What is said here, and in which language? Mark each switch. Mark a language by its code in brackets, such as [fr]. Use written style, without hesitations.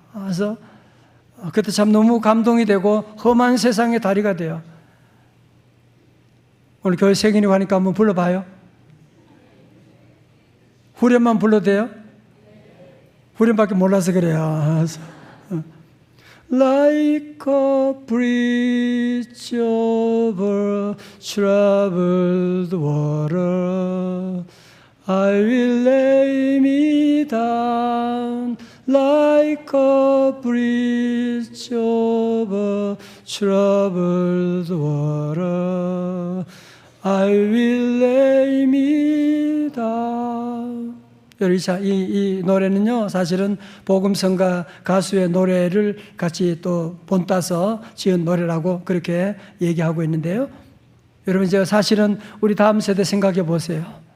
[ko] 그래서 그때 참 너무 감동이 되고 험한 세상의 다리가 되어. 오늘 교회 생일이 가니까 한번 불러봐요. 후렴만 불러도 돼요? 후렴밖에 몰라서 그래요. [en] Like a bridge over troubled water, I will lay me down. Like a bridge over troubled water, I will lay me down. [ko] 이 노래는요, 사실은 복음성가 가수의 노래를 같이 또 본따서 지은 노래라고 그렇게 얘기하고 있는데요. 여러분, 제가 사실은 우리 다음 세대 생각해 보세요.